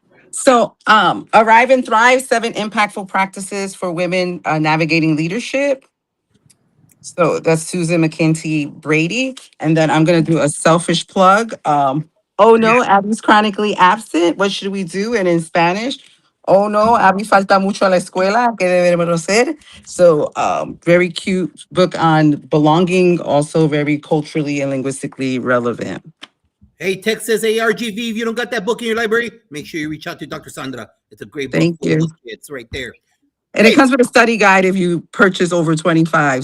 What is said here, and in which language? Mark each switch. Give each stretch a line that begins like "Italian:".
English: So, Arrive and Thrive, 7 impactful practices for women navigating leadership. So that's Susan McKenty Brady. And then I'm going to do a selfish plug. Oh no, Abby's chronically absent. What should we do? And in Spanish,
Spanish: oh no, Abby falta mucho a la escuela. ¿Qué debemos hacer?
English: So, very cute book on belonging, also very culturally and linguistically relevant. Hey, Texas ARGV, if you don't got that book in your library, make sure you reach out to Dr. Sandra. It's a great book. Thank you. It's right there. And Hey. it comes with a study guide if you purchase over 25.